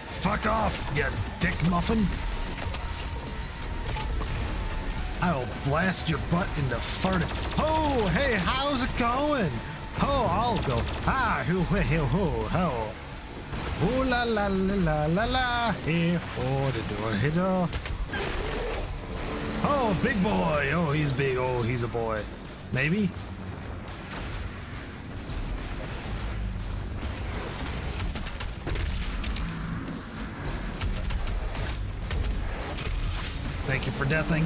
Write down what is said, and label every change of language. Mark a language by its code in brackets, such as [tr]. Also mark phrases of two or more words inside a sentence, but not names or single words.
[en] fuck off, you dick muffin. I will blast your butt into farting. Oh, hey, how's it going? Oh, I'll go. Ah, hoo, hoo, hoo, ho. Ooh la la la la la la. Hey, oh, the door hitter. Oh, big boy. Oh, he's big. Oh, he's a boy. Maybe? Thank you for deathing.